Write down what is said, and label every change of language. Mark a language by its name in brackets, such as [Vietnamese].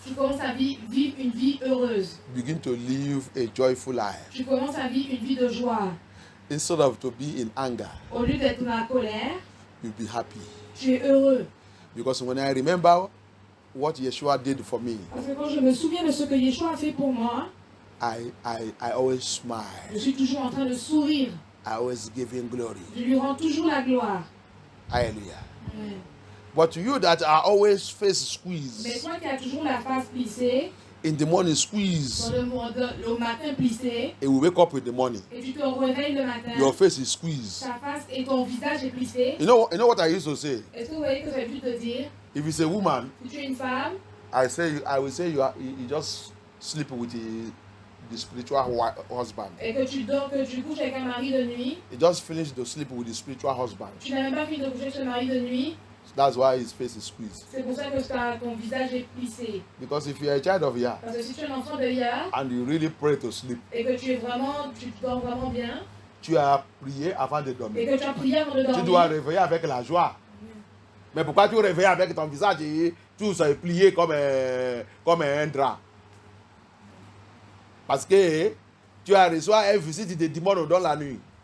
[French] Tu commences à vivre une vie heureuse. [English] You begin to live a joyful life. [French] Tu commences à vivre une vie de joie. [English] Instead of to be in anger, [French] Au lieu d'être dans la colère, [English] you'll be happy. [French] tu es heureux. [English] Because when I remember what Yeshua did for me, [French] Parce que quand je me souviens de ce que Yeshua a fait pour moi, [English] I always [French] je [English] smile. [French] suis toujours en train de sourire. [English] I always give him glory. [French] Je lui rends toujours la gloire. [English] Hallelujah. [French] Ouais. [English] But you that are always face [French] Mais [English] squeeze, [French] toi qui as toujours la face plissée, [English] in the morning [French] dans [English] squeeze, [French] le matin plissé, [English] and we wake up in the morning, [French] et tu te réveilles le matin, [English] your face is squeezed. [French] ta face et ton visage est plissé. [English] You know what I used to say? [French] Est-ce que vous voyez que j'ai pu te dire, [English] If it's a woman, [French] si tu es une femme, [English] I will say you just sleep with the spiritual husband. [French] et que tu dors, que tu couches avec un mari de nuit, [English] He just finished to sleep with the spiritual husband. [French] tu n'as même pas fini de coucher avec ce mari de nuit, [English] That's why his face is squeezed. [French] c'est pour ça que ton visage est plissé. [English] Because if you're a child of Yah [French] Parce que si tu es un enfant de Yah, [English] and you really pray to sleep, [French] et que tu dors vraiment bien, tu as prié avant de et dormir. que tu as prié avant de Tu dois dormir, réveiller avec la joie. Mais pourquoi tu réveilles avec ton visage et tout ça est plié comme un drap? Parce que tu as reçu une visite de démons dans la nuit.